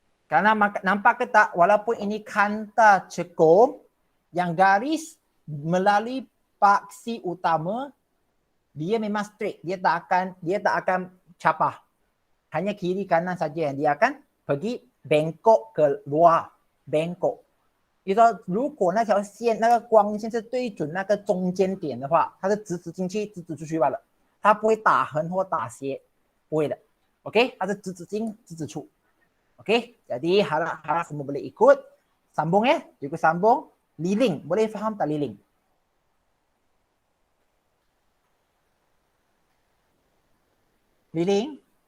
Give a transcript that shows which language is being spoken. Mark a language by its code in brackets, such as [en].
[ms] Karena nampak ke tak, walaupun ini kanta cekung, yang garis melalui paksi utama, dia memang straight. Dia tak akan capah. Hanya kiri kanan saja yang dia akan pergi bengkok ke luar. bengkok. [zh] 你说如果那条线那个光线是对准那个中间点的话，它是直直进去直直出去罢了，它不会打横或打斜，不会的。 OK， 它是直直进直直出。 [ms] OK， jadi harap semua boleh ikut. Sambung ya, juga sambung. Liling, boleh faham tak liling? Liling?